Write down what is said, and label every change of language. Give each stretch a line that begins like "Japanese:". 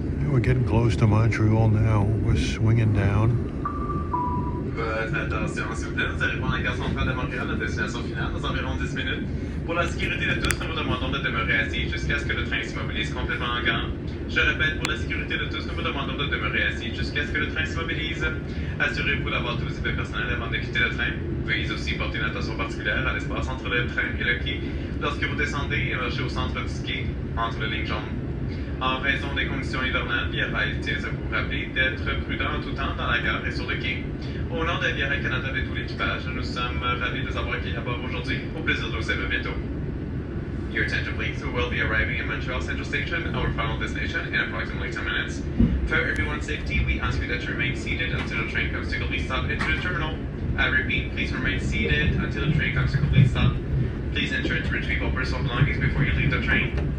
English: We're getting close to Montreal now. We're swinging down. Good
French: votre attention, s'il vous plaît. Nous arrivons à la gare centrale de Montréal, la destination finale, dans environ 10 minutes. Pour la sécurité de tous, nous vous demandons de demeurer assis jusqu'à ce que le train s'immobilise complètement en gare. Je répète, pour la sécurité de tous, nous vous demandons de demeurer assis jusqu'à ce que le train s'immobilise. Assurez-vous d'avoir tous vos effets personnels avant de quitter le train. Veuillez aussi porter une attention particulière à l'espace entre le train et le quai. Lorsque vous descendez, émergez au centre du quai, entre les lignes jaunes. En raison des conditions hivernales, Via Rail tient à vous rappeler d'être prudent en tout temps dans la gare et sur le quai. Au nom de Via Rail Canada et tout l'équipage, nous sommes ravis de vous avoir accueillis à bord aujourd'hui. Au plaisir de vous servir bientôt.
English: Your attention please, we will be arriving in Montreal Central Station, our final destination, in approximately 10 minutes. For everyone's safety, we ask you that you remain seated until the train comes to complete stop into the terminal. I repeat, please remain seated until the train comes to complete stop. Please ensure to retrieve all personal belongings before you leave the train.